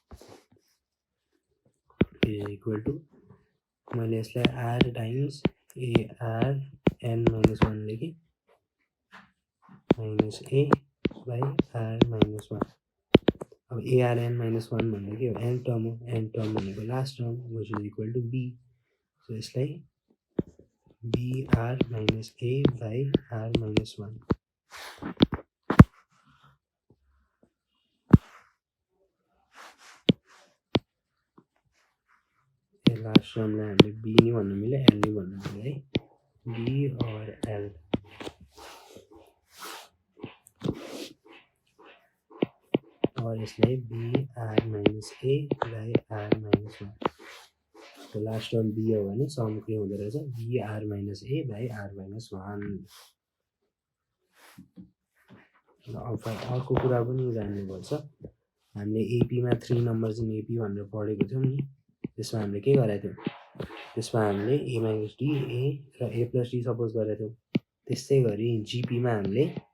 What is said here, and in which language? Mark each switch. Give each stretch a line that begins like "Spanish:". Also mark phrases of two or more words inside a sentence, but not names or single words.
English: equal to
Nepali: मैले यसलाई
English: r times arn minus 1 लेखेँ minus a by r minus 1 अब arn minus 1
Nepali: भन्दा के हो
English: n term हो n term भनेको last term which is equal to b so यसलाई br minus a by r minus 1
Nepali: लास्ट टर्मलाई हामीले बी नि भन्नु मिल्यो एल नि भन्नु मिल्यो है बी और एल और यसलाई
English: br minus a by r minus 1
Nepali: तो
English: last term b
Nepali: हो भने सम के हुँदो रहेछ
English: br minus a by r minus 1
Nepali: अब अर्को कुरा पनि जान्नुपर्छ हामीले एपीमा
English: 3 numbers in AP
Nepali: भनेर पढेको थियौँ नि त्यसमा हामीले के गरेको थियौँ त्यसमा हामीले
English: a minus d
Nepali: ए र
English: a plus d
Nepali: सपोज गरेको थियौँ त्यस्तै गरी जिपीमा हामीले